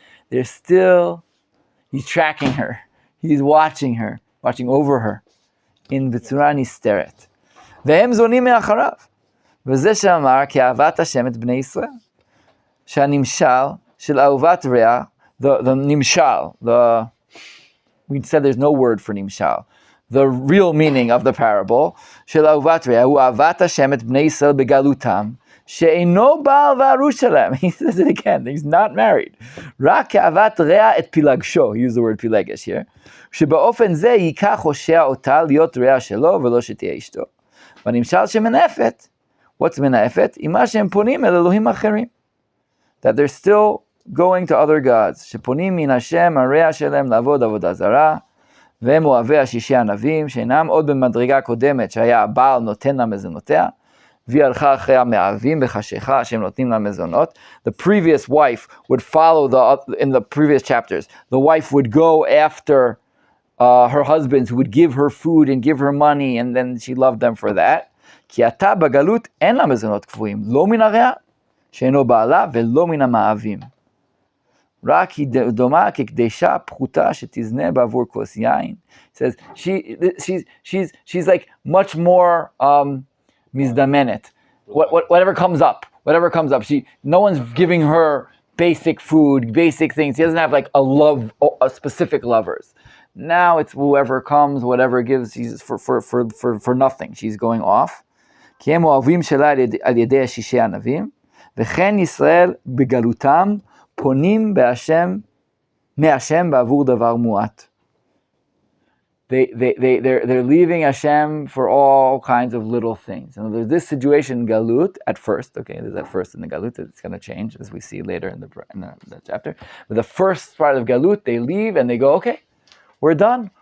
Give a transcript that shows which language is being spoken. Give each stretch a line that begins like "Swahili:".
English: There's still, he's tracking her. He's watching her, watching over her.
Hebrew: In בצורה נסתרת. והם זונים מאחריו. וזה שאמר כי אהבת השם את בני ישראל. שהנמשל של אהובת רע,
English: the nimshal, we said there's no word for nimshal. The real meaning of the parable,
Hebrew: של אהובת רע, הוא אהבת השם את בני ישראל בגלותם, שאינו בעל וארוש שלהם.
English: He says it again, he's not married.
Hebrew: רק כאהבת רע את פילגשו,
English: he used the word פילגש here,
Hebrew: שבאופן זה ייקח הושע אותה להיות רע שלו ולא שתהיה אשתו. והנמשל שמנאפת,
English: what's
Hebrew: מנאפת? היא מה שהם פונים אל אלוהים אחרים.
English: That they're still going to other gods.
Hebrew: שפונים מן השם הרע שלהם לעבוד עבודה זרה, והם אוהבי השישי ענבים, שאינם עוד במדרגה קודמת שהיה הבעל נותן לה מזונותיה, והיא הלכה אחרי המאהבים בחשיכה שהם נותנים לה מזונות.
English: The previous wife would follow in the previous chapters. The wife would go after her husbands who would give her food and give her money, and then she loved them for that.
Hebrew: כי עתה בגלות אין לה מזונות קבועים, לא מן הרע שאינו בעלה ולא מן המאהבים. רק היא דומה כקדשה פחותה שתזנה בעבור כוס יין.
English: It says she's like much more מזדמנת. Whatever comes up. No one's giving her basic food, basic things. She doesn't have like a specific lovers. Now it's whoever comes, whatever gives. She's for nothing. She's going off.
Hebrew: כי הם אוהבים שלה על ידי השישי ענבים, וכן ישראל בגלותם פונים מהשם בעבור דבר מועט.
English: They're leaving Hashem for all kinds of little things. And there's this situation in Galut at first. Okay, there's at first in the Galut. It's going to change as we see later in the chapter. But the first part of Galut, they leave and they go, okay, we're done.